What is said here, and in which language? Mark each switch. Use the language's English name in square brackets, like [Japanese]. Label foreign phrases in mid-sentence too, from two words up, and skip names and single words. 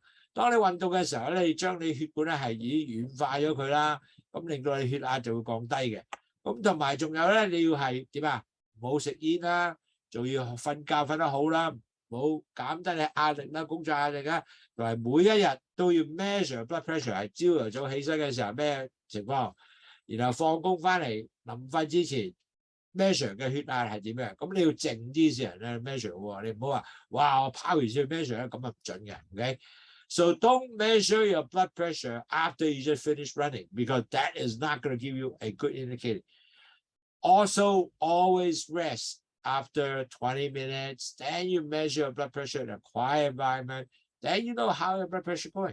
[Cantonese] 當你運動嘅時候咧，你將你血管咧係已經軟化咗佢啦，咁令到你血壓就會降低嘅。咁同埋仲有咧，你要係點啊？唔好食煙啦，仲要瞓覺瞓得好啦，唔好減低你壓力啦，工作壓力啦，同埋每一日都要 [English] measure blood pressure， [Cantonese] 係朝頭早起身嘅時候咩情況，然後放工翻嚟臨瞓之前 measure 嘅血壓係點樣？咁你要靜啲先咧 measure 喎，你唔好話哇我跑完先去 measure 咧，咁啊唔準嘅 ，OK？ [English] So don't measure your blood pressure after you just finish running because that is not going to give you a good indicator. Also, always rest after 20 minutes. Then you measure your blood pressure in a quiet environment. Then you know how your blood pressure is going.